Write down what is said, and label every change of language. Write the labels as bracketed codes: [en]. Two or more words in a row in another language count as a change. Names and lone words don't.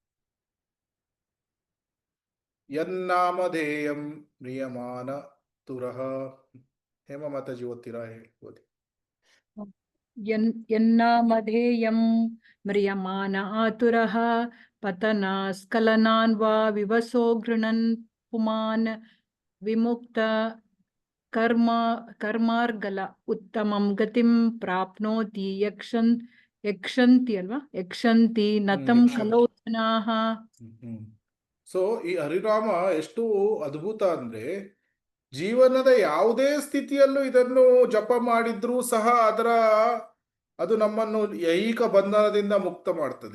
[sa] ಯನ್ನಾಮಧೇಯಂ ಮ್ರಿಯಮಾನ ತುರಃ. [kn] ಹೇಮ ಮಾತಾಜಿ ಓದ್ತೀರಾ? ಹೇಳಿ, ಓದಿ. [sa] ಯನ್ನಾಮಧೇಯಂ ಮ್ರಿಯಮಾನ ಆತುರಃ ಪತನ ಸ್ಖಲನಾನ್ ವಾ ವಿವಸೋ ಗೃಣನ್ ಪುಮಾನ್ ವಿಮುಕ್ತ ಕರ್ಮಾರ್ಗಲ ಉತ್ತಮಂ ಗತಿಂ ಪ್ರಾಪ್ನೋತಿ ಯಕ್ಷಂತಿ ಅಲ್ವಾ, ಯಕ್ಷಂತಿ ನತಂ ಕಲೋ ಜನಾಃ. [kn] ಸೊ ಈ ಹರಿನಾಮ ಎಷ್ಟು ಅದ್ಭುತ ಅಂದ್ರೆ, ಜೀವನದ ಯಾವುದೇ ಸ್ಥಿತಿಯಲ್ಲೂ ಇದನ್ನು ಜಪ ಮಾಡಿದ್ರೂ ಸಹ ಅದು ನಮ್ಮನ್ನು ಐಹಿಕ ಬಂಧನದಿಂದ ಮುಕ್ತ ಮಾಡ್ತದೆ.